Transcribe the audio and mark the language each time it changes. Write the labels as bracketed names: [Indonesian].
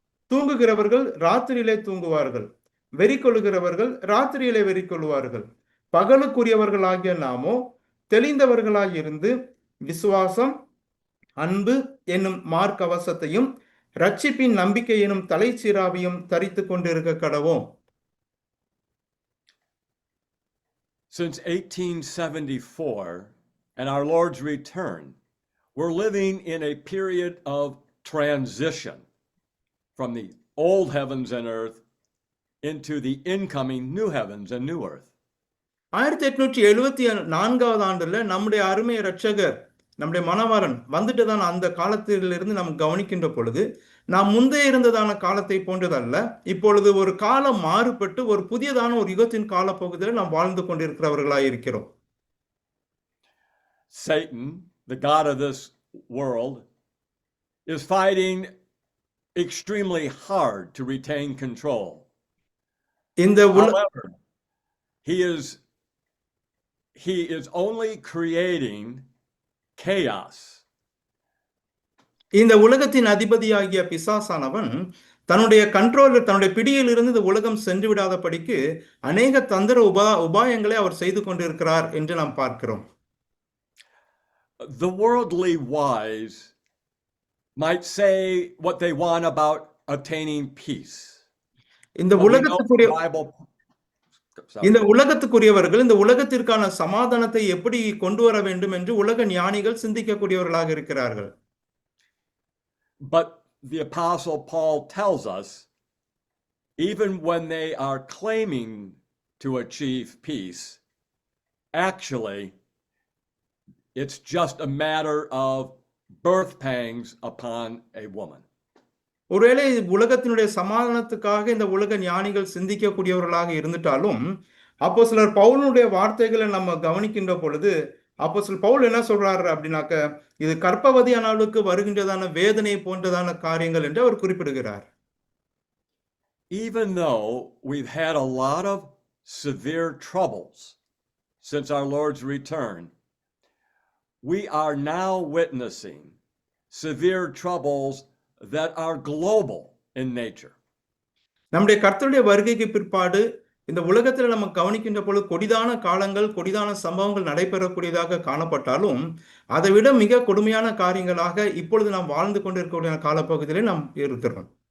[Tamil] தூங்குகிறவர்கள் ராத்திரியிலே தூங்குவார்கள், வெறி கொள்ளுகிறவர்கள் ராத்திரியிலே வெறி கொள்வார்கள். பகலுக்குரியவர்களாகிய நாமோ தெளிந்தவர்களாயிருந்து விசுவாசம், அன்பு என்னும் மார்க்கவசத்தையும் ரட்சிப்பின் நம்பிக்கை எனும் தலைச்சீராவையும் தரித்து கொண்டிருக்க கடவோம். [English] Since 1874 and our Lord's return, we're living in a period of transition from the old heavens and earth into the incoming new heavens and new earth. [Tamil] 1874வது ஆண்டுல நம்முடைய அருமை இரட்சகர் நம்முடைய மணவாளன் வந்துட்டு தான் அந்த காலத்திலிருந்து நாம் கவனிக்கின்ற பொழுது நாம் முந்தைய இருந்ததான காலத்தை போன்றதல்ல. இப்பொழுது ஒரு காலம் மாறுபட்டு ஒரு புதியதான ஒரு யுகத்தின் கால பகுதியில் நாம் வாழ்ந்து கொண்டிருக்கிறவர்களாய் இருக்கிறோம். [English] Satan, the god of this world, is fighting extremely hard to retain control. However, he is only creating chaos. [Tamil] இந்த உலகத்தின் அதிபதியாகிய பிசாசானவன் தன்னுடைய தன்னுடைய பிடியில் இருந்து இந்த உலகம் சென்று விடாதபடிக்கு அநேக தந்திர உபாயங்களை அவர் செய்து கொண்டிருக்கிறார் என்று நாம் பார்க்கிறோம். [English] The worldly wise might say what they want about attaining peace. [Tamil] இந்த [English] But we know [Tamil] உலகத்துக்குரிய [English] the Bible. [Tamil] இந்த உலகத்துக்குரியவர்கள் இந்த உலகத்திற்கான சமாதானத்தை எப்படி கொண்டு வர வேண்டும் என்று உலக ஞானிகள் சிந்திக்கக்கூடியவர்களாக இருக்கிறார்கள். [English] But the Apostle Paul tells us, even when they are claiming to achieve peace, actually, it's just a matter of birth pangs upon a woman. [Tamil] ஒருவேளை உலகத்தினுடைய சமாதானத்துக்காக இந்த உலக ஞானிகள் சிந்திக்கக்கூடியவர்களாக இருந்துட்டாலும் அப்போஸ்தலர் பவுலுடைய வார்த்தைகளை நம்ம கவனிக்கின்ற பொழுது அப்போஸ்தலர் பவுல் என்ன சொல்றாரு அப்படின்னாக்க இது கர்ப்பவதியானவளுக்கு வருகின்றதான வேதனை போன்றதான காரியங்கள் என்று அவர் குறிப்பிடுகிறார். [English] Even though we've had a lot of severe troubles since our Lord's return, we are now witnessing severe troubles that are global in nature. [Tamil] நம்முடைய கர்த்தருடைய வருகைக்கு பிற்பாடு இந்த உலகத்தில் நம்ம கவனிக்கின்ற பொழுது கொடிதான காலங்கள் கொடிதான சம்பவங்கள் நடைபெறக்கூடியதாக காணப்பட்டாலும் அதை விட மிக கொடுமையான காரியங்களாக இப்பொழுது நாம் வாழ்ந்து கொண்டிருக்கக்கூடிய காலப்பகுதியிலே நாம் இருக்கிறோம்.